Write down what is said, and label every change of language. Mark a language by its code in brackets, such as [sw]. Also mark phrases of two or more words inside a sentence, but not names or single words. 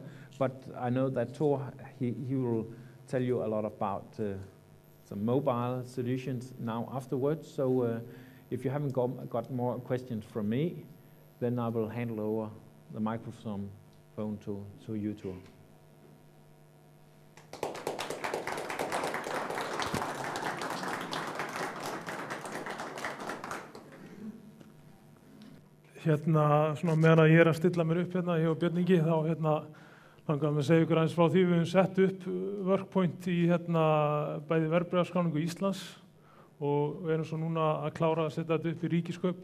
[en] But I know that Thor, he will tell you a lot about some mobile solutions now afterwards. So if you haven't got more questions from me, then I will handle over the microphone to you two. [is] Svona meðan að ég að stilla mér upp hérna hjá Björningi, þá langar að segja ykkur aðeins frá því við höfum sett upp Workpoint í bæði verðbréfaskráningu Íslands og við erum svo núna að klára að setja þetta upp í ríkiskaup.